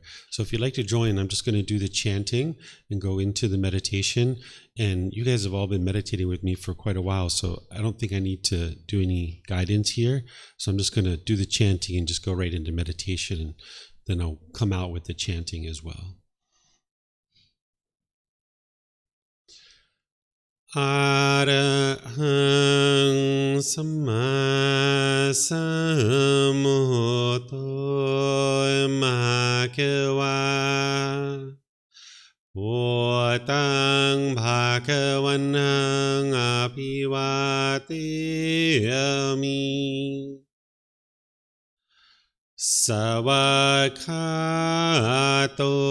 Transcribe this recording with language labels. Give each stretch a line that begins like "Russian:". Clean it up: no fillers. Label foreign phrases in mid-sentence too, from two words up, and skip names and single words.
English: So if you'd like to join, I'm just going to do the chanting and go into the meditation. And you guys have all been meditating with me for quite a while, so I don't think I need to do any guidance here. So I'm just going to do the chanting and just go right into meditation, and then I'll come out with the chanting as well.
Pali: Arahang Samma Sambuddho Bhagava Bhutang Bhagavanang Abhivateyami Savakhato